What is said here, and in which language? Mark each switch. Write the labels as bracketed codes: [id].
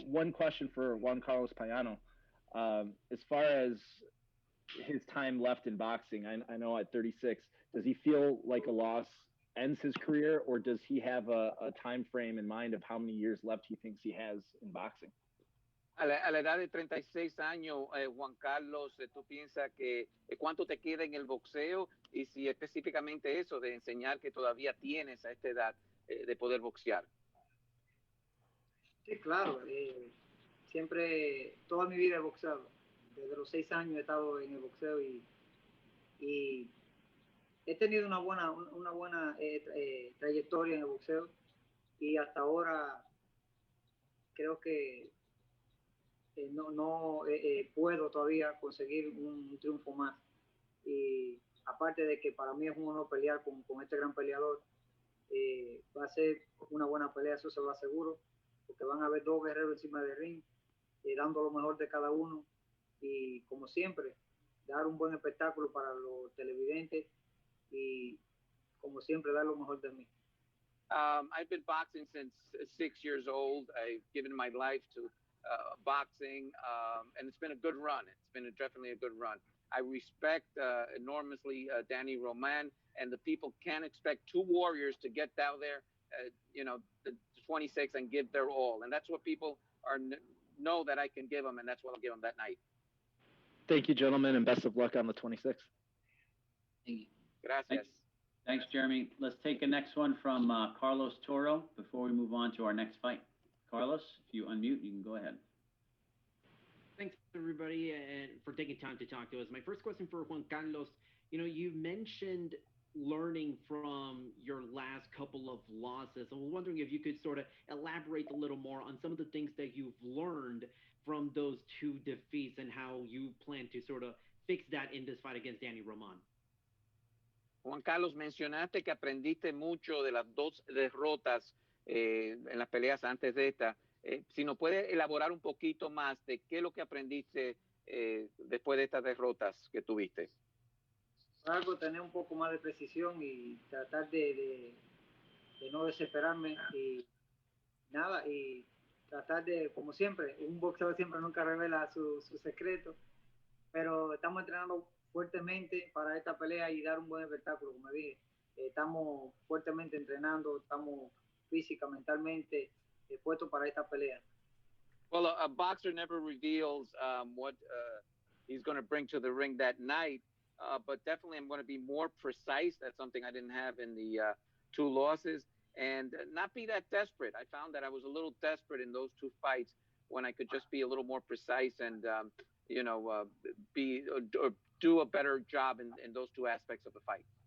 [en] One question for Juan Carlos Payano. As far as his time left in boxing, I know at 36, does he feel like a loss ends his career, or does he have a time frame in mind of how many years left he thinks he has in boxing? [es] A la edad de 36 años, Juan Carlos, ¿tú piensas que cuánto te queda en el boxeo y si específicamente eso de enseñar que todavía tienes a esta edad de poder boxear? Sí, claro. Siempre, toda mi vida he boxeado. Desde los 6 años he estado en el boxeo y he tenido una buena trayectoria en el boxeo y hasta ahora creo que no puedo todavía conseguir un triunfo más. Y aparte de que para mí es un honor pelear con este gran peleador, va a ser una buena pelea, eso se lo aseguro, porque van a haber dos guerreros encima del ring, dando lo mejor de cada uno y como siempre, dar un buen espectáculo para los televidentes y como siempre dar lo mejor de mí. [en] I've been boxing since 6 years old. I've given my life to boxing, and it's been a good run. It's been definitely a good run. I respect enormously Danny Roman, and the people can expect two warriors to get down there, the 26 and give their all, and that's what people know that I can give them, and that's what I'll give them that night. Thank you, gentlemen, and best of luck on the 26th. Thank you. [es] Gracias. [en] Thanks, Jeremy. Let's take a next one from Carlos Toro before we move on to our next fight. Carlos, if you unmute, you can go ahead. Thanks, everybody, and for taking time to talk to us. My first question for Juan Carlos, you mentioned learning from your last couple of losses. I was wondering if you could sort of elaborate a little more on some of the things that you've learned from those two defeats and how you plan to sort of fix that in this fight against Danny Roman. [es] Juan Carlos, mencionaste que aprendiste mucho de las dos derrotas en las peleas antes de esta. Si nos puede elaborar un poquito más de qué es lo que aprendiste después de estas derrotas que tuviste. Algo, tener un poco más de precisión y tratar de no desesperarme y nada, y tratar de, como siempre, un boxeador siempre nunca revela su secreto, pero estamos entrenando fuertemente para esta pelea y dar un buen espectáculo, como dije. Estamos fuertemente entrenando, estamos física, mentalmente puestos para esta pelea. [en] Well, a boxer never reveals what he's going to bring to the ring that night, but definitely I'm going to be more precise. That's something I didn't have in the two losses, and not be that desperate. I found that I was a little desperate in those two fights when I could just be a little more precise and do a better job in those two aspects of the fight.